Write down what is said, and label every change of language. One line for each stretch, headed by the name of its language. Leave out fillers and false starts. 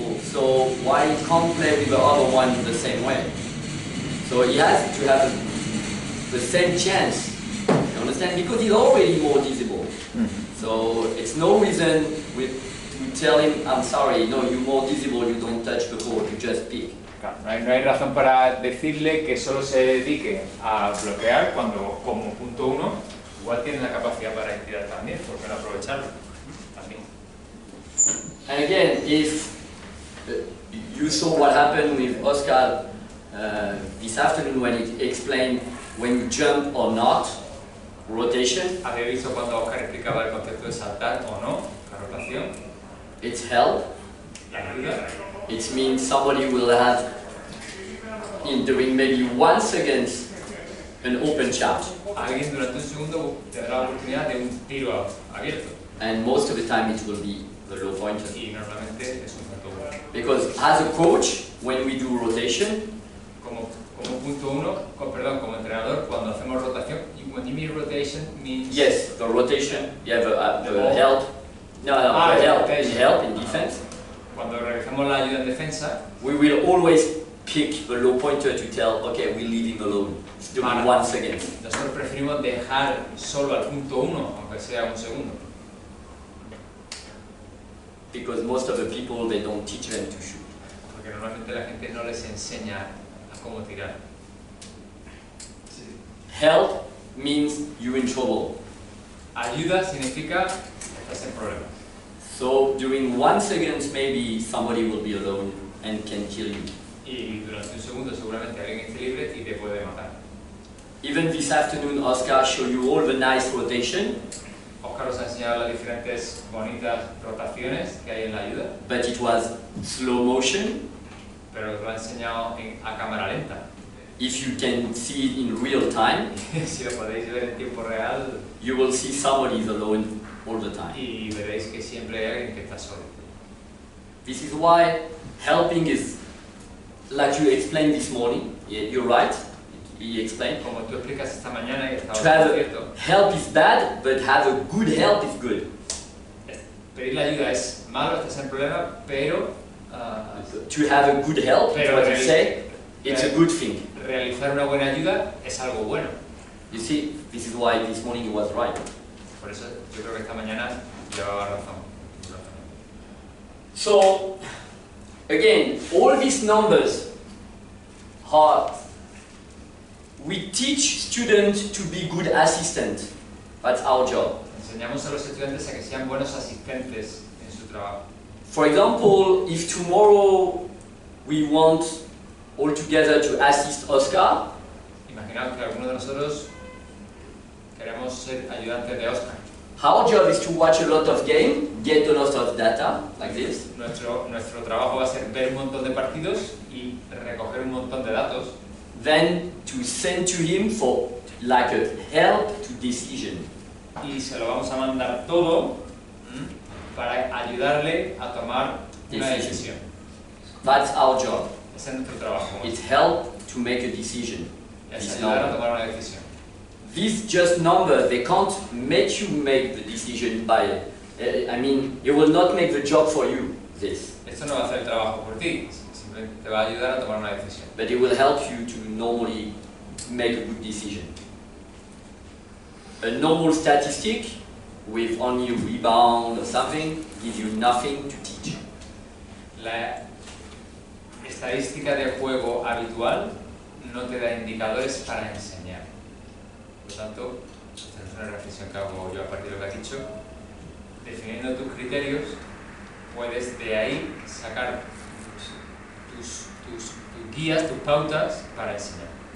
English: so why he can't play with the other one the same way? So he has to have the same chance, you understand? Because he's already more visible. So it's no reason to tell him, I'm sorry, no, you're more visible, you don't touch the ball, you just pick.
Spanish: Claro, no hay razón para decirle que solo se dedique a bloquear cuando, como punto 1, igual tiene la capacidad para tirar también, ¿por qué no aprovecharlo? También.
English: And again, if you saw what happened with Oscar this afternoon when he explained when you jump or not, rotation.
Spanish: Había visto cuando Oscar explicaba el concepto de saltar o no, la rotación.
English: It's help.
Spanish: La ayuda.
English: It means somebody will have, in doing maybe 1 second, an open shot.
Spanish: Alguien durante un segundo tendrá la oportunidad de un tiro abierto.
English: And most of the time it will be the low pointer.
Spanish: Y normalmente es un punto 1.
English: Because as a coach, when we do rotation,
Spanish: como punto 1, perdón, como entrenador, cuando hacemos rotación,
English: when you mean rotation means... Yes, the rotation, you have the help. No, the help in defense.
Spanish: Cuando realizamos la ayuda en defensa,
English: we will always pick the low pointer to tell, okay, we're leaving alone. It's doing 1 second.
Spanish: Nosotros preferimos dejar solo al punto 1, aunque sea un segundo.
English: Because most of the people, they don't teach them to shoot.
Spanish: Porque normalmente la gente no les enseña a cómo tirar.
English: Help means you're in trouble.
Spanish: Ayuda significa estás en problemas.
English: So during 1 second, maybe somebody will be alone and can kill you.
Spanish: Y durante un segundo seguramente alguien esté libre y te puede matar.
English: Even this afternoon, Oscar showed you all the nice rotation.
Spanish: Oscar os ha enseñado las diferentes bonitas rotaciones que hay en la ayuda.
English: But it was slow motion.
Spanish: Pero os lo ha enseñado a cámara lenta.
English: If you can see it in real time,
Spanish: si lo podéis ver en tiempo real,
English: you will see somebody is alone all the time.
Spanish: Y veréis que siempre hay alguien que está solo.
English: This is why helping is, like you explained this morning, you're right, he explained.
Spanish: Como tú explicas esta mañana y estaba cierto.
English: Help is bad, but have a good help is good.
Spanish: Pedir la ayuda es malo, estás en problema, pero...
English: to have a good help, what you say, it's a good thing.
Spanish: Realizar una buena ayuda es algo bueno.
English: You see, this is why this morning he was right.
Spanish: Por eso yo creo que esta mañana llevaba razón.
English: So, again, all these numbers are, we teach students to be good assistants. That's our job.
Spanish: Enseñamos a los estudiantes a que sean buenos asistentes en su trabajo.
English: For example, if tomorrow we want all together to assist Oscar,
Spanish: imaginaos que alguno de nosotros queremos ser ayudantes de Oscar.
English: Our job is to watch a lot of games, get a lot of data, like this.
Spanish: Nuestro trabajo va a ser ver un montón de partidos y recoger un montón de datos.
English: Then to send to him for like a help to decision.
Spanish: Y se lo vamos a mandar todo para ayudarle a tomar una decisión.
English: That's our job.
Spanish: Ese es nuestro trabajo.
English: It's help to make a decision.
Spanish: Es ayudar a tomar una decisión.
English: These just numbers, they can't make you make the decision by, I mean, it will not make the job for you, this.
Spanish: Esto no va a hacer el trabajo por ti, simplemente te va a ayudar a tomar una decisión.
English: But it will help you to normally make a good decision. A normal statistic with only a rebound or something gives you nothing to teach.
Spanish: La estadística de juego habitual no te da indicadores para enseñar. Por lo tanto, esta es una reflexión que hago yo a partir de lo que has dicho. Definiendo tus criterios, puedes de ahí sacar tus guías, tus pautas para enseñar.